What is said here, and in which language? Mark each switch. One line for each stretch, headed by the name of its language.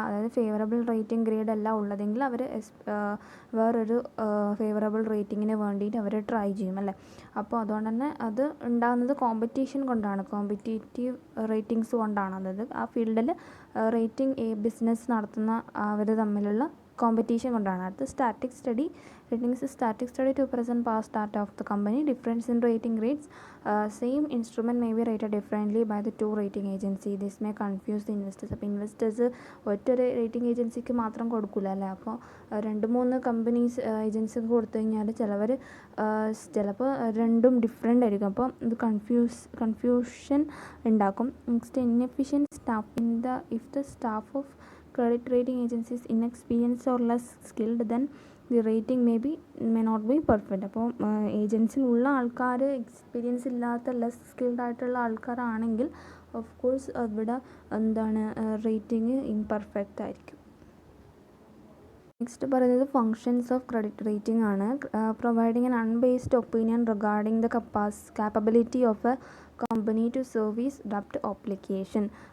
Malayalam: അതായത് favourable rating grade അല്ല ഉള്ളതെങ്കിൽ അവർ വേറൊരു ഫേവറബിൾ റേറ്റിങ്ങിന് വേണ്ടിയിട്ട് അവർ ട്രൈ ചെയ്യും അല്ലേ. അപ്പോൾ അതുകൊണ്ട് തന്നെ അത് ഉണ്ടാകുന്നത് കോമ്പറ്റീഷൻ കൊണ്ടാണ്, കോമ്പറ്റേറ്റീവ് റേറ്റിംഗ്സ് കൊണ്ടാണ്. അതായത് ആ ഫീൽഡിൽ റേറ്റിംഗ് ബിസിനസ് നടത്തുന്ന അവർ തമ്മിലുള്ള കോമ്പറ്റീഷൻ കൊണ്ടാണ്. അടുത്ത static study.
English: Ratings is static study to present past data of the company. Difference in rating rates. Same instrument may be rated differently by the two rating agency. This may confuse the investors.
Malayalam: അപ്പോൾ investors ഒറ്റൊരു rating ഏജൻസിക്ക് മാത്രം കൊടുക്കില്ല അല്ലേ. അപ്പോൾ 2-3 companies ഏജൻസിക്ക് കൊടുത്തു കഴിഞ്ഞാൽ ചിലപ്പോൾ രണ്ടും ഡിഫറെൻ്റ് ആയിരിക്കും. അപ്പോൾ ഇത് കൺഫ്യൂഷൻ ഉണ്ടാക്കും. Next inefficient staff.
English: if the staff of credit rating agency is inexperienced or less skilled, then the rating may not be perfect.
Malayalam: അപ്പോൾ ഏജൻസിയിലുള്ള ആൾക്കാർ എക്സ്പീരിയൻസ് ഇല്ലാത്ത ലെസ് സ്കിൽഡ് ആയിട്ടുള്ള ആൾക്കാരാണെങ്കിൽ ഓഫ് കോഴ്സ് അവിടെ റേറ്റിംഗ് ഇംപെർഫെക്റ്റ് ആയിരിക്കും. നെക്സ്റ്റ് പറയുന്നത് functions of credit rating ആണ്.
English: Providing an അൺബേസ്ഡ് opinion regarding the capability of A company to service ഡെപ്റ്റ് obligation.